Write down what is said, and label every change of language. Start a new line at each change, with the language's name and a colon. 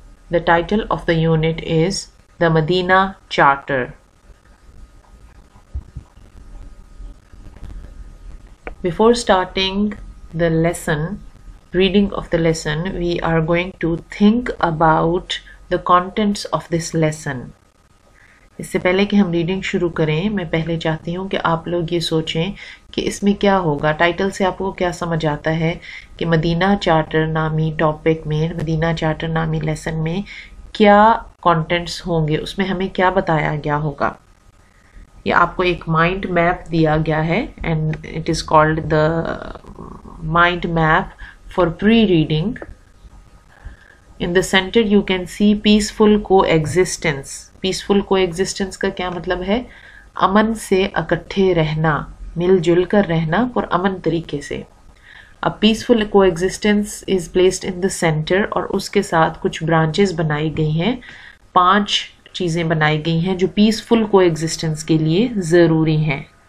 English: The title of the unit is The Medina Charter. Before starting the lesson, reading of the lesson, we are going to think about the contents of this lesson.
Urdu: اس سے پہلے کہ ہم reading شروع کریں میں پہلے چاہتی ہوں کہ آپ لوگ یہ سوچیں کہ اس میں کیا ہوگا. ٹائٹل سے آپ کو کیا سمجھ آتا ہے کہ مدینہ چارٹر نامی ٹاپک میں, مدینہ چارٹر نامی لیسن میں کیا کانٹینٹس ہوں گے, اس میں ہمیں کیا بتایا گیا ہوگا. یہ آپ کو ایک مائنڈ میپ دیا گیا ہے
English: And it is called the mind map for pre reading. In the center you can see peaceful coexistence.
Urdu: Peaceful coexistence کا کیا مطلب ہے؟ امن سے اکٹھے رہنا, مل جل کر رہنا پر امن طریقے سے. اب peaceful coexistence
English: is placed in the center
Urdu: اور اس کے ساتھ کچھ برانچز بنائی گئی ہیں, 5 چیزیں بنائی گئی ہیں جو peaceful coexistence کے لیے ضروری ہیں.